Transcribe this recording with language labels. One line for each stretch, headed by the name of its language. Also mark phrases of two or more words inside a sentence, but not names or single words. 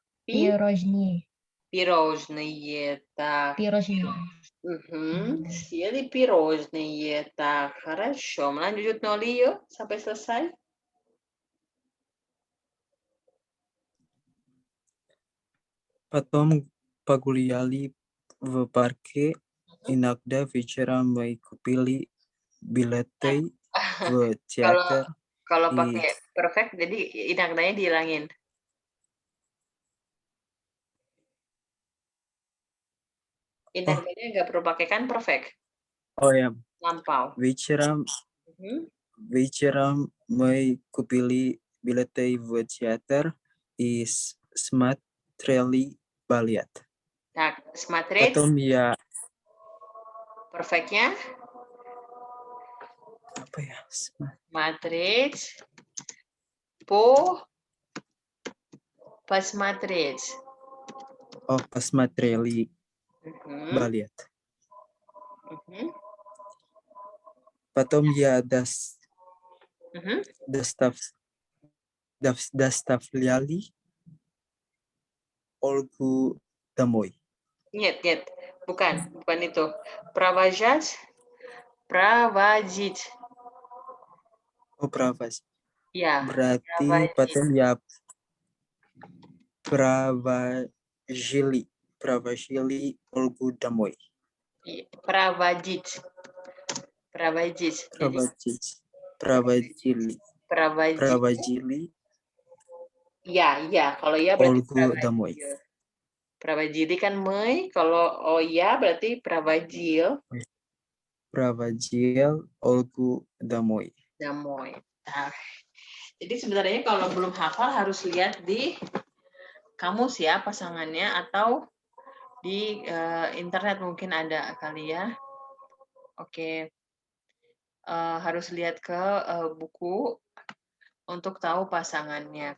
Russian: Пирожные. Пирожные. Так. Пирожные. Съели пирожные. Так, хорошо.
Indonesian: Lanjut Noli yuk sampai selesai.
Russian: Потом погуляли в парке. Иногда вечером мы купили билеты в театр.
Indonesian: Kalau
Russian: и
Indonesian: pakai perfect, jadi inakdanya dihilangin. Inakdanya nggak perlu pakai kan perfect. Oh ya, Lampau.
Russian: вечером мы купили билеты в театр и смотрели балет. Так, смотреть. Потом я
Indonesian: Perfectnya? apa ya?
Russian: Смотреть. Посмотреть. Oh, посмотрели балет. Потом я доставляли Olgu домой. Нет,
Indonesian: bukan itu.
Russian: Провожать. Проводить. Oh, провозить.
Indonesian: Ya. Berarti
Russian: потом я провожили Olgu домой. Проводить. Проводили.
Indonesian: Ya. Kalau ya berarti
Russian: Olgu домой.
Indonesian: Pravajili kan mei, kalau ya berarti pravajil.
Russian: Проводил Olgu домой. Damoy.
Indonesian: Nah, jadi sebenarnya kalau belum hafal harus lihat di kamus ya pasangannya atau di internet mungkin ada kali ya. Oke. Harus lihat ke buku untuk tahu pasangannya.